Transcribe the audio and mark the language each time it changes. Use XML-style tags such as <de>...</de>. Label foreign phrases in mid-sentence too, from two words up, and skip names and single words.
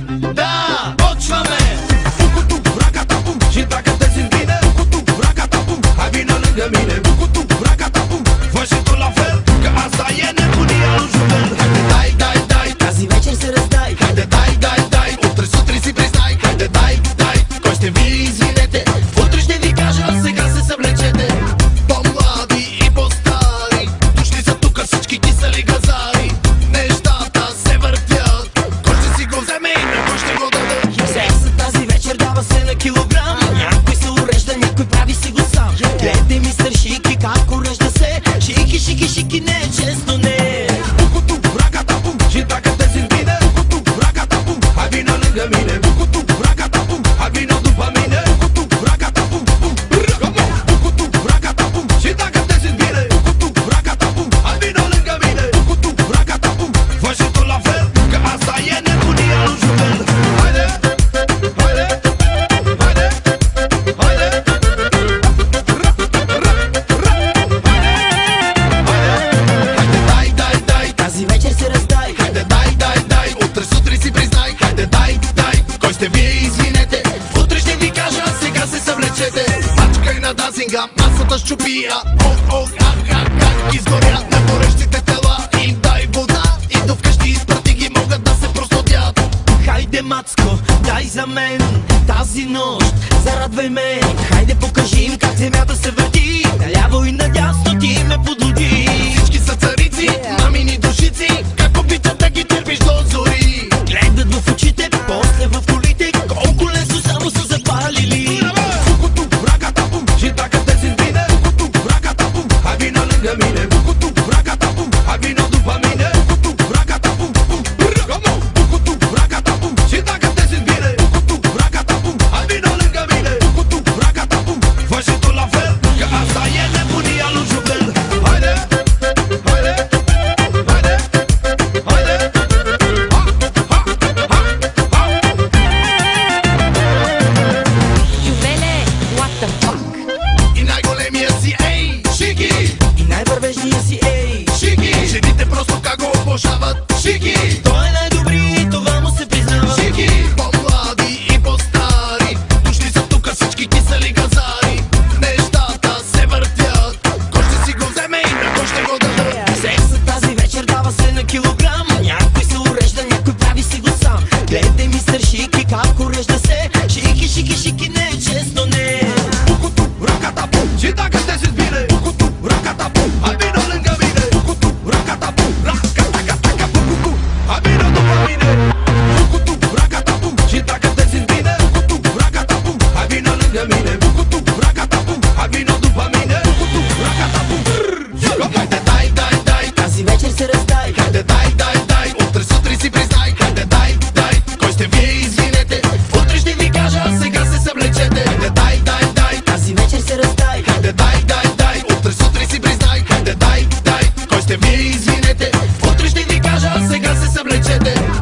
<bg>Da, почваме! Букуту, раката, бум,</bg> <ro>și dacă te simți bine Bukutу, racata, bum, hai vină lângă mine Bukutу, racata, bum, fă și tu la fel Că asta e nebunia lui Jumel. Haide, dai, dai, dai,</ro> <bg>Ази вечер се раздай.</bg> <ro>haide, dai, dai, dai,</ro> <bg>утре сутрин си признай. Хайде, дай, дай, кой ще ви извинете? Утре ще ви кажа, сега се съвлечете. По-млади и по-стари, дошли са тука всички кисели газари. Нещата се въртят, кой ще си го вземе и на кой ще го даде? Сексът тази вечер дава се на килограм. Някой се урежда, някой прави си го сам. Гледай мистер Шики как урежда се. Шики, шики, шики, не е често, не. Bukutу, racata, bum,</bg> <ro>și dacă te simți bine Bukutу, racata, bum, hai vină lângă mine Bukutу, racata, bum, hai vină după mine Bukutу, racata, bum, bum, Bukutу, racata, bum, și dacă te simți bine Bukutу, racata, bum, hai vină lângă mine Bukutу, racata, bum, fă și tu la fel Că asta e nebunia lui Jumel. Haide, haide, haide, haide Haide, dai, dai, dai,</ro> <bg>Ази вечер се раздай.</bg> <ro>haide, dai, dai, dai,</ro> <bg>утре сутрин си признай. Хайде, дай, дай, кой ще ви извинете? Утре ще ви кажа, сега се съвлечете. Мачкай на дансинга, масата щупия. Ох, ох, ах, ах, как изгоря на горещите тела. Им дай вода и до вкъщи изпрати ги, могат да се простудят. Хайде, мацко, дай за мен тази нощ, зарадвай ме. Хайде, покажи им как земята се върти. Наляво и надясно ти ме подлуди. Всички са царици, мамини душици, как обичат да ги търпиш до зори. Гледат в очите, после в колите, колко лесно само са запалили. Bukutу, racata, bum,</bg> <ro>și dacă te simți bine Bukutу, racata, bum, hai vină lângă mine Bukutу, racata, bum, hai vină după mine Bukutу, racata, bum, bum, Bukutу, racata, bum, și dacă te simți bine Bukutу, racata, bum, hai vină lângă mine Bukutу, racata, bum, fă și tu la fel Că asta e nebunia lui Jumel. Haide, haide, haide, haide Ha, ha, ha, ha Juvele,</ro> <en>what the fuck?</en> <bg>И най-големия си, ей, Шики, И най-вървежния си, ей. Шики, жените просто как го обожават. Шики, Той е най-добри и това му се признава. Шики, по-млади и по-стари, дошли са тука всички кисели газари. Нещата се въртят, кой ще си го вземе и на кой ще го даде? Сексът тази вечер дава се на килограм. Някой се урежда, някой прави си го сам. Гледай мистер Шики как урежда се. Шики, шики, шики, не е често, не. Bukutу, racata, bum,</bg> <ro>și dacă te simți bine Bukutу, racata, bum, hai vină lângă mine Bukutу, racata, bum, racata, Bukutу, hai vină după mine Bukutу, racata, bum, și dacă te simți bine Bukutу, racata, bum, hai vină lângă mine Bukutу, racata, bum, hai vină după mine Bukutу, racata, bum, haide, dai, dai, dai,</ro> <bg>Тази вечер се раздай.</bg> <ro>haide, dai, dai, dai,</ro> <bg>утре сутрин си признай. Хайде, дай, дай, кой ще ви извинете? Утре ще ви кажа, сега се съвлечете. Хайде, дай, дай, дай, Тази вечер се раздай. хайде, дай, дай, дай, утре сутрин си признай. Хайде, дай, дай, кой ще ви извинете? Утре ще ви кажа, сега се съвлечете.</bg>